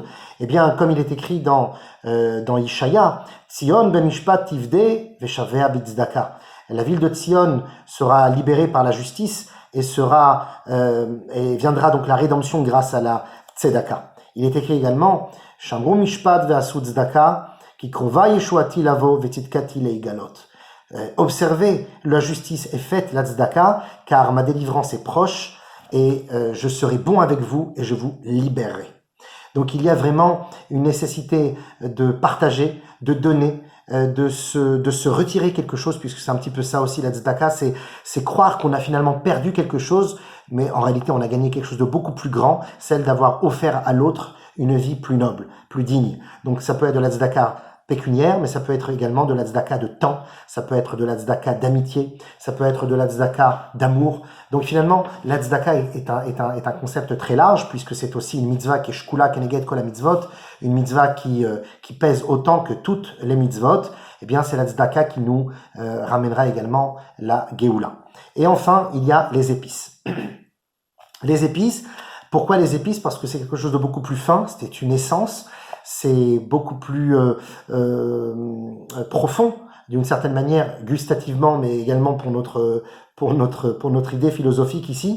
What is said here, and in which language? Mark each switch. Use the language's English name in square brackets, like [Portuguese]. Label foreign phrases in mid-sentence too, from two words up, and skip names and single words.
[French] Eh bien, comme il est écrit dans Ishaïa, [Hebrew] ציון במשפט תפדה ושביה בצדקה. [French] La ville de Tzion sera libérée par la justice et viendra donc la rédemption grâce à la tzedaka. Il est écrit également [Hebrew] שמרו משפט ועשו צדקה כי קרובה ישועתי לבוא וצדקתי להגלות. [French] Observez, la justice est faite, la tzedaka, car ma délivrance est proche et je serai bon avec vous et je vous libérerai. Donc il y a vraiment une nécessité de partager, de donner, de se retirer quelque chose, puisque c'est un petit peu ça aussi la tzedaka, c'est croire qu'on a finalement perdu quelque chose, mais en réalité on a gagné quelque chose de beaucoup plus grand, celle d'avoir offert à l'autre une vie plus noble, plus digne. Donc ça peut être de la tzedaka pécuniaire, mais ça peut être également de la tzedaka de temps, ça peut être de la tzedaka d'amitié, ça peut être de la tzedaka d'amour. Donc finalement, la tzedaka est un concept très large, puisque c'est aussi une mitzvah qui est [Hebrew] שקולה כנגד כל מצוות, [French] une mitzvah qui pèse autant que toutes les mitzvot. Eh bien, c'est la tzedaka qui nous ramènera également la geoula. Et enfin, il y a les épices. Les épices, pourquoi les épices? Parce que c'est quelque chose de beaucoup plus fin, c'est une essence, c'est beaucoup plus profond, d'une certaine manière, gustativement, mais également pour notre idée philosophique ici.